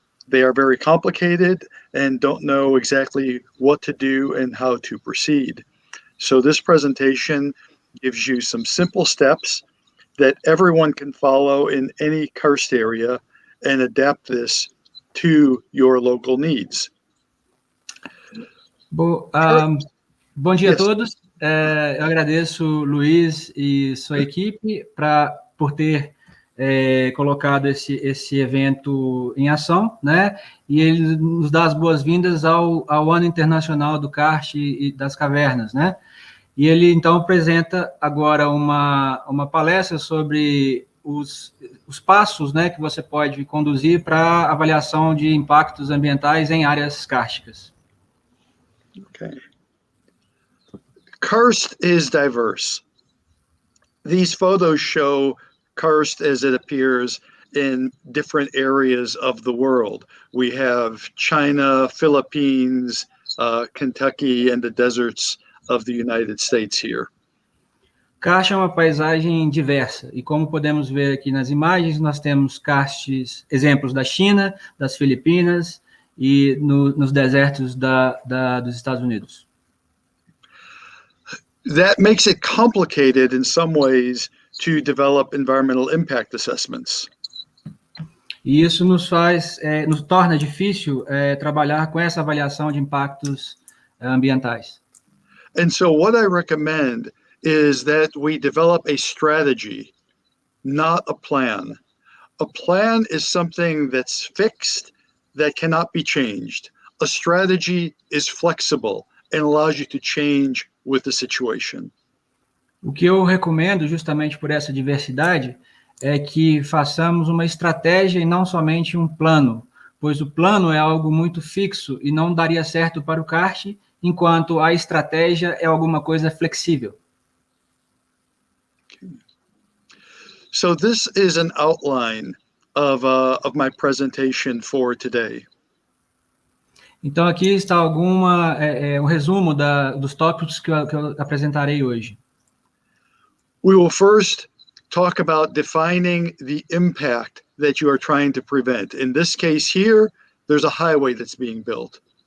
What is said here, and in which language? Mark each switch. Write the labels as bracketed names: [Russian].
[English] They are very complicated and don't know exactly what to do and how to proceed. So this presentation gives you some simple steps that everyone can follow in any karst area and adapt this to your local needs. [Portuguese] Bom dia a [English] Yes. [Portuguese] todos. Eu agradeço Luiz e sua equipe por ter colocado esse evento em ação, né? E ele nos dá as boas-vindas ao Ano Internacional do Karst e das Cavernas, né? E ele, então, apresenta agora uma palestra sobre os passos, né, que você pode conduzir para avaliação de impactos ambientais em áreas kársticas. [English] Okay. Karst is diverse. These photos show karst as it appears in different areas of the world. We have China, Philippines, Kentucky, and the deserts of the United States here. [Portuguese] Karst é uma paisagem diversa, e como podemos ver aqui nas imagens, nós temos karstes, exemplos da China, das Filipinas e nos desertos dos Estados Unidos. [English] That makes it complicated in some ways to develop environmental impact assessments. [Portuguese] E isso nos torna difícil trabalhar com essa avaliação de impactos ambientais. [English] And so what I recommend is that we develop a strategy, not a plan. A plan is something that's fixed, that cannot be changed. A strategy is flexible and allows you to change with the situation. [Portuguese] O que eu recomendo, justamente por essa diversidade, é que façamos uma estratégia e não somente um plano, pois o plano é algo muito fixo e não daria certo para o karst, enquanto a estratégia é alguma coisa flexível. [English] Okay. So this is an outline of my presentation for today. [Portuguese] Então aqui está um resumo dos tópicos que eu apresentarei hoje. [English] We will first talk about defining the impact that you are trying to prevent. In this case here, there's a highway that's being built.